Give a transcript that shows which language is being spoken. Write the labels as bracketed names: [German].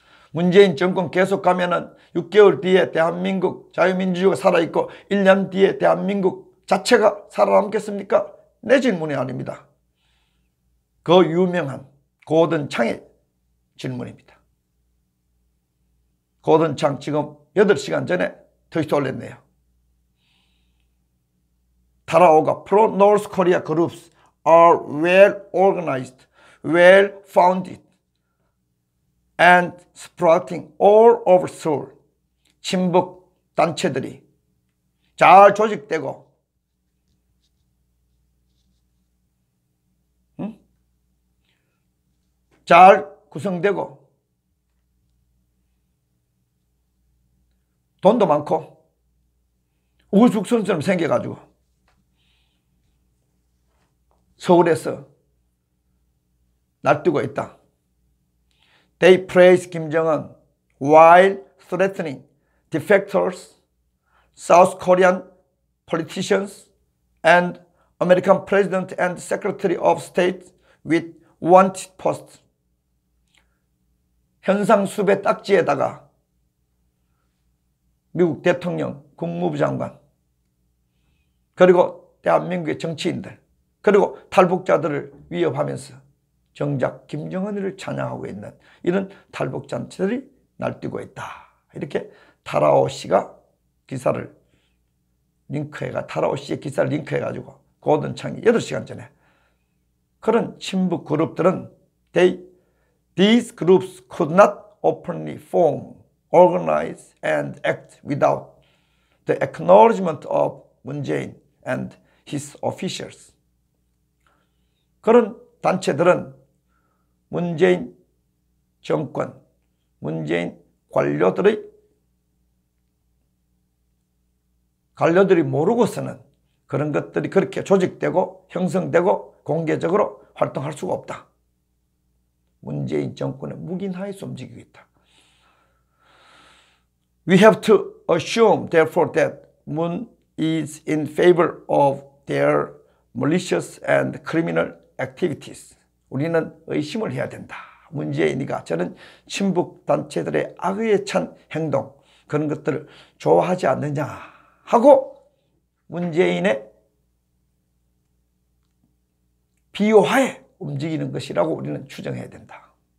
[Korean] 문재인 정권 계속 가면은 6개월 뒤에 대한민국 자유민주주의가 살아있고 1년 뒤에 대한민국 자체가 살아남겠습니까? 내 질문이 아닙니다. 그 유명한 고든 창의 질문입니다. 고든 창 지금 8시간 전에 트위터 올렸네요. [English] 타라오가 pro-North Korea groups are well organized, well founded, and sprouting all over Seoul. [Korean] 친북 단체들이 잘 조직되고 잘 구성되고 돈도 많고 우후죽순처럼 생겨가지고 서울에서 날뛰고 있다. [English] They praise Kim Jong-un while threatening defectors, South Korean politicians, and American President and Secretary of State with wanted posts. [Korean] 현상수배 딱지에다가 미국 대통령, 국무부 장관, 그리고 대한민국의 정치인들, 그리고 탈북자들을 위협하면서 정작 김정은을 찬양하고 있는 이런 탈북단체들이 날뛰고 있다. 이렇게 타라오 씨가 기사를 타라오 씨의 기사를 링크해가지고 고든 창이 8시간 전에 그런 친북 그룹들은 [English] these groups could not openly form, organize and act without the acknowledgement of Moon Jae-in and his officials. [Korean] 그런 단체들은 문재인 정권, 문재인 관료들이 모르고서는 그런 것들이 그렇게 조직되고 형성되고 공개적으로 활동할 수가 없다. 문재인 정권의 묵인하에서 움직이고 있다. [English] We have to assume, therefore, that Moon is in favor of their malicious and criminal activities. [Korean] 우리는 의심을 해야 된다. 문재인이가 저는 친북 단체들의 악의에 찬 행동, 그런 것들을 좋아하지 않느냐 하고 문재인의 비호하에 움직이는 것이라고 우리는 추정해야 된다.